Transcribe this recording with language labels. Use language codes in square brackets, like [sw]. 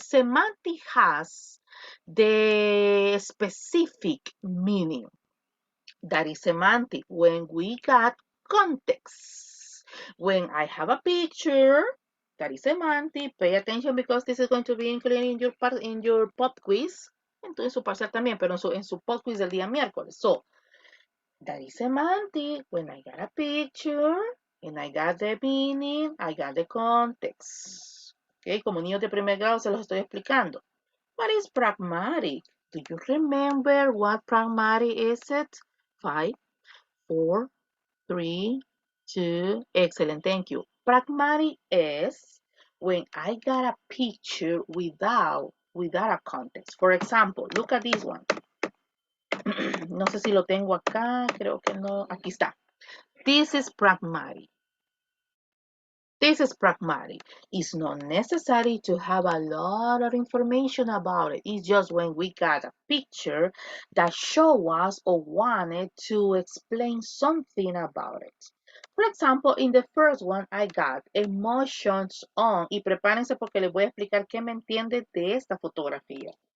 [en] Semantic has the specific meaning. That is semantic. When we got context. When I have a picture, that is semantic. Pay attention because this is going to be included in your pop quiz. [es] En su parcial también, pero en su pop quiz del día miércoles. [en] So, that is semantic. When I got a picture, and I got the meaning, I got the context. [es] Okay, como niños de primer grado se los estoy explicando. [en] What is pragmatic? Do you remember what pragmatic is it? 5, 4, 3, 2, excellent, thank you. Pragmatic is when I got a picture without a context. For example, look at this one. [es] No sé si lo tengo acá, creo que no. Aquí está. [en] This is pragmatic. This is pragmatic. It's not necessary to have a lot of information about it. It's just when we got a picture that show us or wanted to explain something about it. For example, in the first one, I got emotions on. [es] Y prepárense porque les voy a explicar qué me entiende de esta fotografía.